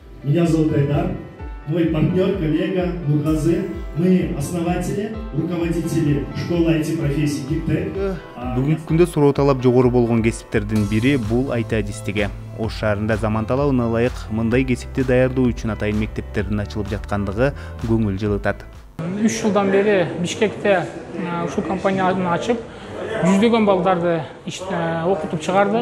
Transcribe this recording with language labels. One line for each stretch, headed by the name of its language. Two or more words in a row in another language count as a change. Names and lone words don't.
Russian: Меня зовут Айдар, мой партнер, коллега Нургазы. Мы основатели, руководители школы IT-профессий Гиктек.
Kyrgyz: Бүгүнкү күндө суроо талап жогору болгон кесиптердин бири бул IT адистиги. Ош шаарында заман талабына ылайык мындай кесипти даярдоо үчүн атайын мектептердин ачылып жаткандыгы көңүл жылытат. 3 жылдан бери Бишкекте ушул компанияны ачып, жүздөгөн балдарды окутуп чыгардык.